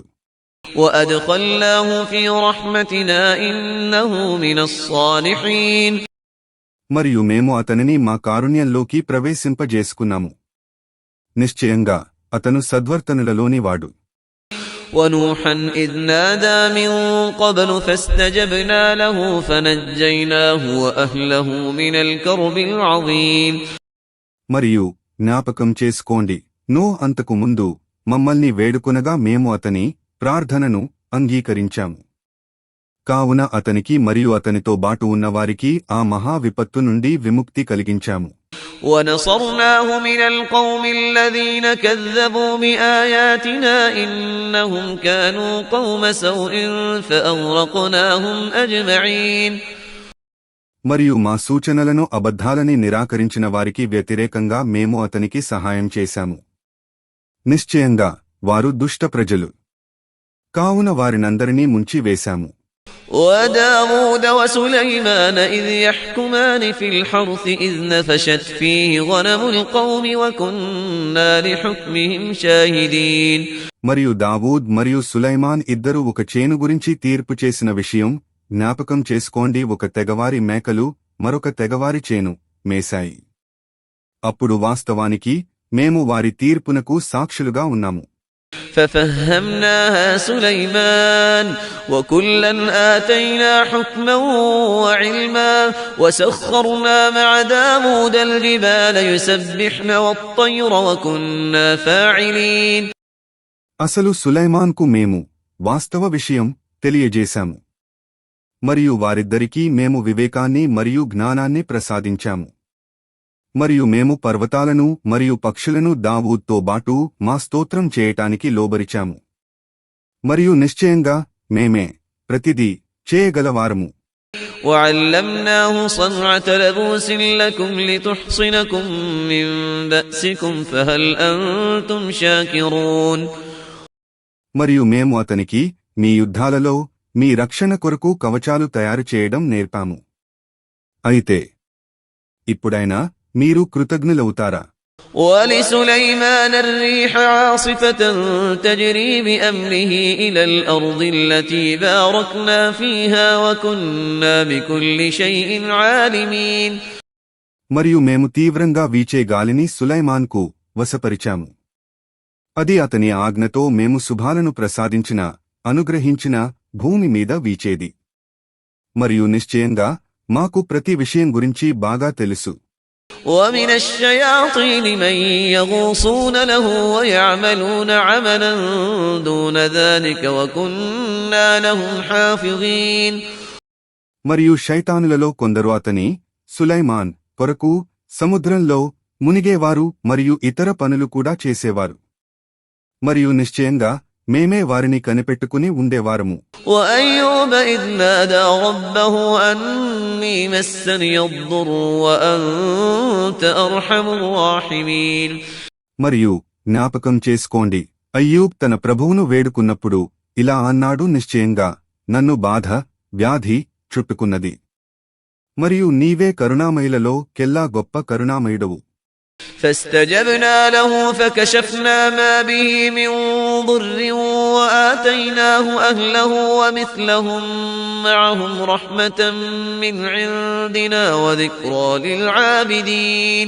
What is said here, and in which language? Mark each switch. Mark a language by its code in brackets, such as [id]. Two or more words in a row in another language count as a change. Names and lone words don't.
[ar] وأدخلناه في رحمتنا إنه من الصالحين. [te] మరియు మేము అతనిని మా కారుణ్యంలోకి ప్రవేశింపజేసుకున్నాము. నిశ్చయంగా అతను సద్వర్తనులలోని వాడు. [ar] ونوحا إذ نادى من قبل فاستجبنا له فنجيناه وأهله من الكرب العظيم. [te] మరియు జ్ఞాపకం చేసుకోండి, నో అంతకు ముందు మమ్మల్ని వేడుకొనగా మేము అతని ప్రార్థనను అంగీకరించాము. కావున అతనికి మరియు అతనితో బాటు ఉన్నవారికి ఆ మహా విపత్తు నుండి విముక్తి కలిగించాము. [ar] ونصرناه من القوم الذين كذبوا بآياتنا إنهم كانوا قوم سوء فأغرقناهم أجمعين. [te] మరియు మా సూచనలను అబద్ధాలని నిరాకరించిన వారికి వ్యతిరేకంగా మేము అతనికి సహాయం చేశాము. నిశ్చయంగా వారు దుష్ట ప్రజలు. కావున వారినందరినీ ముంచివేశాము. [ar] وداود وسليمان إذ يحكمان في الحرث إذ نفشت فيه غنم القوم وكنا لحكمهم شاهدين. [te] మరియు దావూద్ మరియు సులైమాన్ ఇద్దరు ఒక చేను గురించి తీర్పు చేసిన విషయం జ్ఞాపకం చేసుకోండి. ఒక తెగవారి మేకలు మరొక తెగవారి చేను మేశాయి. అప్పుడు వాస్తవానికి మేము వారి తీర్పునకు సాక్షులుగా ఉన్నాము. [ar] ففهمناها سليمان وكلا آتينا حكما وعلما وسخرنا مع داود الجبال يسبحن والطير وكنا فاعلين. [te] అసలు సులైమాన్కు మేము వాస్తవ విషయం తెలియజేశాము. మరియు వారిద్దరికీ మేము వివేకాన్ని మరియు జ్ఞానాన్ని ప్రసాదించాము. మరియు మేము పర్వతాలను మరియు పక్షులను దావూద్తో బాటు మా స్తోత్రం చేయటానికి లోబరిచాము. మరియు నిశ్చయంగా మేమే ప్రతిదీ చేయగలవారము. [ar] وعلمناه صنعة لبوس لكم لتحصنكم من بأسكم فهل أنتم شاكرون. [te] మరియు మేము అతనికి మీ యుద్ధాలలో మీ రక్షణ కొరకు కవచాలు తయారు చేయడం నేర్పాము. అయితే ఇప్పుడైనా మీరు కృతజ్ఞులవుతారా? [ar] ولسليمان الريح عاصفة تجري بأمره إلى الأرض التي باركنا فيها وكنا بكل شيء عالمين. [te] మరియు మేము తీవ్రంగా వీచే గాలిని సులైమాన్కు వశపరిచాము. అది అతని ఆజ్ఞతో మేము శుభాలను ప్రసాదించిన అనుగ్రహించిన భూమి మీద వీచేది. మరియు నిశ్చయంగా మాకు ప్రతి విషయం గురించి బాగా తెలుసు. [ar] ومن الشياطين من يغوصون له ويعملون عملا دون ذلك وكنا لهم حافظين. [te] మరియు శైతానులలో కొందరు అతని సులైమాన్ కొరకు సముద్రంలో మునిగేవారు మరియు ఇతర పనులు కూడా చేసేవారు. మరియు నిశ్చయంగా మేమే వారిని కనిపెట్టుకుని ఉండేవారము. [ar] وأيوب إذ نادى ربه أني مسني الضر وأنت أرحم الراحمين. [te] మరియు జ్ఞాపకం చేసుకోండి, అయ్యూబ్ తన ప్రభువును వేడుకున్నప్పుడు ఇలా అన్నాడు, నిశ్చయంగా నన్ను బాధ వ్యాధి చుట్టుకున్నది మరియు నీవే కరుణామయులలో కెల్లా గొప్ప కరుణామయుడవు. [ar] فاستجبنا له فكشفنا ما به من ضر وآتيناه أهله ومثلهم معهم رحمة من عندنا وذكرى للعابدين.